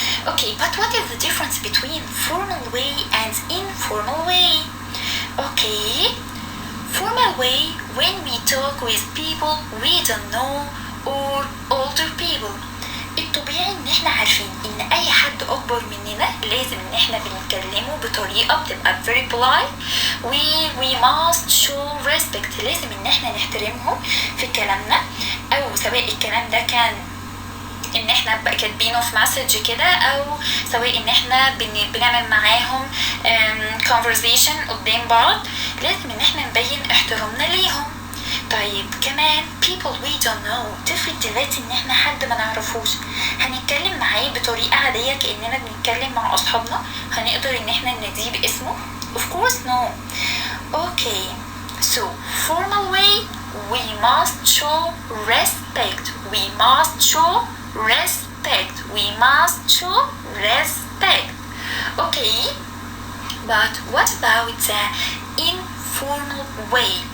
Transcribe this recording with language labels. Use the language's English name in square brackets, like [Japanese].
[English] Okay, but what is the difference between formal way and informal way? Okay, formal way when we talk with people we don't know or older people. [Arabic] الطبيعي ان احنا عارفين ان اي حد اكبر مننا لازم ان احنا بنتكلمه بطريقة بتبقى [English] very polite we must show respect، [Arabic] لازم ان احنا نحترمهم في كلامنا، او سواء الكلام ده كان ان احنا بقى كاتبينه في مسج كده، او سواء ان احنا بنعمل معاهم conversation قدام بعض، لازم ان احنا نبين احترامنا ليهم. طيب كمان [English] people we don't know، [Arabic] تفرق دلوقتي ان احنا حد ما نعرفوش هنتكلم معاه بطريقة عادية كأننا بنتكلم مع اصحابنا؟ هنقدر ان احنا نناديه باسمه؟ [English] of course no. Okay, so formal way we must show respect, we must show respect, we must show respect. Okay, but what about the informal way?